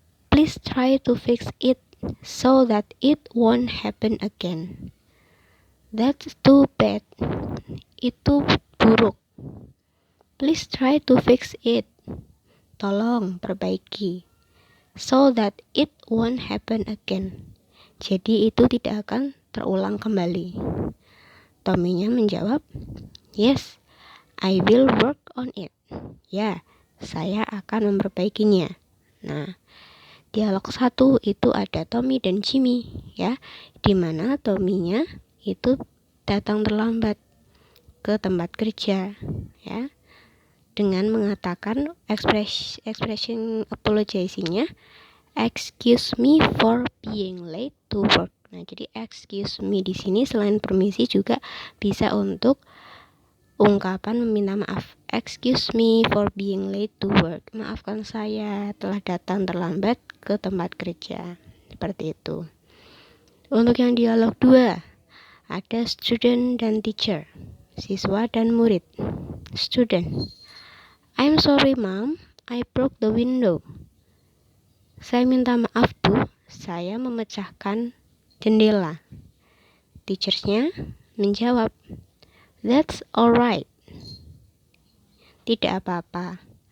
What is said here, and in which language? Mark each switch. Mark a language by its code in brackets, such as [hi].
[en] Please try to fix it so that it won't happen again. That's too bad. [id] Itu buruk. [en] Please try to fix it. [id] Tolong perbaiki. [en] So that it won't happen again. [id] Jadi itu tidak akan terulang kembali. Tommy-nya menjawab, [en] yes, I will work on it. [id] Ya, saya akan memperbaikinya. Nah, dialog 1 itu ada Tommy dan Jimmy ya, dimana Tommy-nya itu datang terlambat ke tempat kerja ya, dengan mengatakan expression apologizing-nya, [en] excuse me for being late to work. [id] Nah, jadi excuse me di sini selain permisi juga bisa untuk ungkapan meminta maaf. [en] Excuse me for being late to work. [id] Maafkan saya telah datang terlambat ke tempat kerja. Seperti itu. Untuk yang dialog 2, ada student dan teacher, siswa dan murid. [en] Student, I'm sorry mom, I broke the window. [id] Saya minta maaf Bu, saya memecahkan jendela. Teachersnya menjawab, [en] that's alright. [id] Tidak apa-apa.